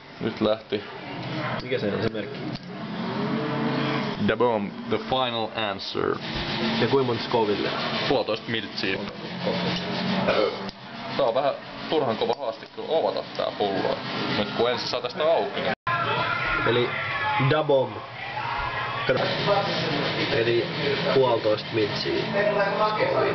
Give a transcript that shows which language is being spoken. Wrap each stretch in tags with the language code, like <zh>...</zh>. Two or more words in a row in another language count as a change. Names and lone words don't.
<fi>Nyt lähti. Mikä se on se merkki? Da Bomb, the final answer. Ja kuinka monta Scoville? 1,5 miltsiä. Tää on vähän turhan kova haaste kyllä avata tää pullo. Nyt kun ensin saa tästä auki, niin... Eli Da Bomb. Eli 1,5 miltsiä Scoville.</fi>